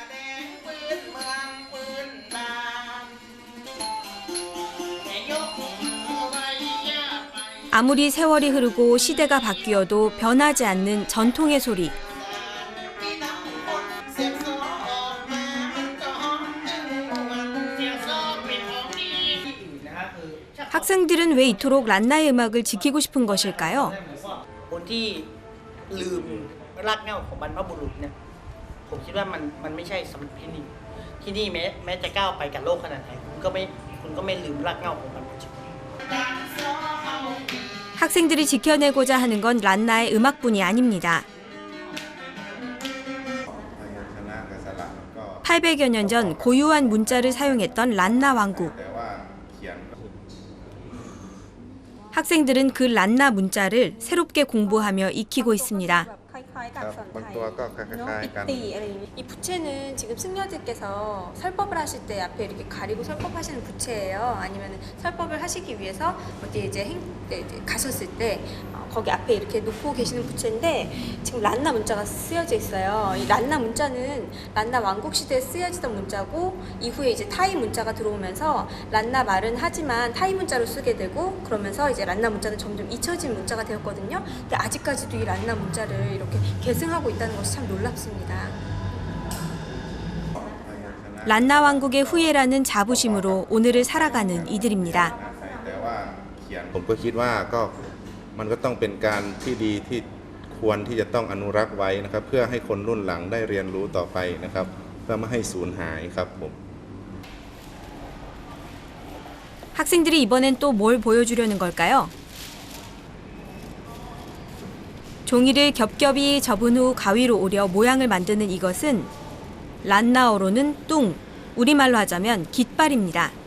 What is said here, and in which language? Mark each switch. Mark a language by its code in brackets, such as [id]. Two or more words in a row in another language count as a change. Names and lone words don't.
[ko] 아무리 세월이 흐르고 시대가 바뀌어도 변하지 않는 전통의 소리. 학생들은 왜 이토록 란나의 음악을 지키고 싶은 것일까요? [th] คนที่ลืมรากเหง้าของบรรพบุรุษเนี่ยผมคิดว่ามันไม่ใช่สำหรับที่นี่ที่นี่แม้จะก้าวไปกับโลกขนาดไหนคุณก็ไม่ลืมรากเหง้าของบรรพบุรุษ [ko] 학생들이 지켜내고자 하는 건 란나의 음악뿐이 아닙니다. 800여 년 전 고유한 문자를 사용했던 란나 왕국. 학생들은 그 란나 문자를 새롭게 공부하며 익히고 있습니다. [th] บางตัวก็คล้ายๆกัน [ko] 이 부채는 지금 승려들께서 설법을 하실 때 앞에 이렇게 가리고 설법하시는 부채예요. 아니면 설법을 하시기 위해서 어디 이제 가셨을 때 거기 앞에 이렇게 놓고 계시는 부채인데 지금 란나 문자가 쓰여져 있어요. 이 란나 문자는 란나 왕국 시대에 쓰여지던 문자고 이후에 이제 타이 문자가 들어오면서 란나 말은 하지만 타이 문자로 쓰게 되고 그러면서 이제 란나 문자는 점점 잊혀진 문자가 되었거든요. 근데 아직까지도 이 란나 문자를 이렇게 계승하고 있다는 것이 참 놀랍습니다. 란나 왕국의 후예라는 자부심으로 오늘을 살아가는 이들입니다. [th] ผมก็คิดว่ามันก็ต้องเป็นการที่ดีที่ควรที่จะต้องอนุรักษ์ไว้นะครับเพื่อให้คนรุ่นหลังได้เรียนรู้ต่อไปนะครับเพื่อไม่ให้สูญหายครับผม [ko] 학생들이 이번엔 또 뭘 보여주려는 걸까요? 종이를 겹겹이 접은 후 가위로 오려 모양을 만드는 이것은 란나어로는 뚱, 우리말로 하자면 깃발입니다.